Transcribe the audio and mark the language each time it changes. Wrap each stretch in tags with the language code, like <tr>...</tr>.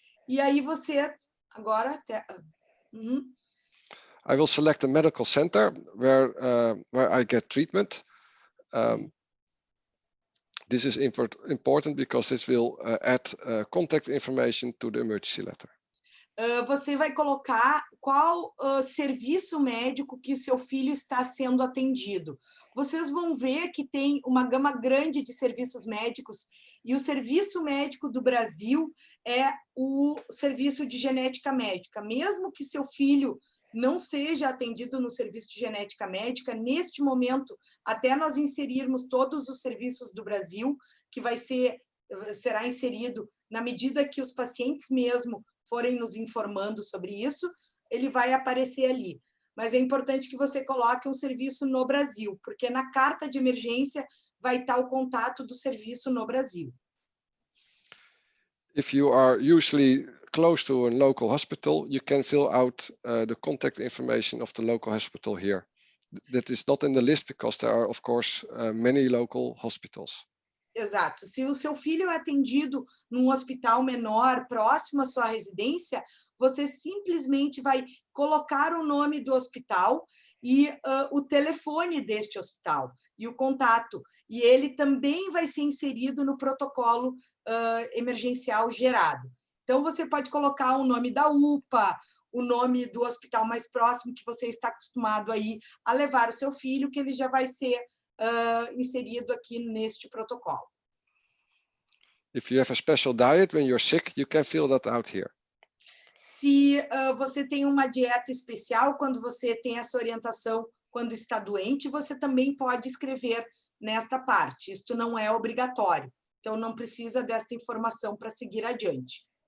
<pt>E aí você, agora...</pt> <en>I will select a medical center where I get treatment. This is important because this will add contact information to the emergency letter.</en> <pt>Você vai colocar qual serviço médico que o seu filho está sendo atendido. Vocês vão ver que tem uma gama grande de serviços médicos, e o serviço médico do Brasil é o serviço de genética médica. Mesmo que seu filho não seja atendido no serviço de genética médica, neste momento, até nós inserirmos todos os serviços do Brasil, que será inserido na medida que os pacientes mesmo forem nos informando sobre isso, ele vai aparecer ali. Mas é importante que você coloque um serviço no Brasil, porque na carta de emergência vai estar o contato do serviço no Brasil.</pt> <en>If you are usually close to a local hospital, you can fill out the contact information of the local hospital here. That is not in the list because there are, of course, many local hospitals.</en> <pt>Exato. Se o seu filho é atendido num hospital menor, próximo à sua residência, você simplesmente vai colocar o nome do hospital e o telefone deste hospital e o contato. E ele também vai ser inserido no protocolo emergencial gerado. Então, você pode colocar o nome da UPA, o nome do hospital mais próximo que você está acostumado aí a levar o seu filho, que ele já vai ser inserido aqui neste protocolo.</pt> <en>If you have a special diet when you're sick, you can fill that out here.</en> <pt>Se você tem uma dieta especial, quando você tem essa orientação quando está doente, você também pode escrever nesta parte. Isto não é obrigatório, então não precisa desta informação para seguir adiante.</pt>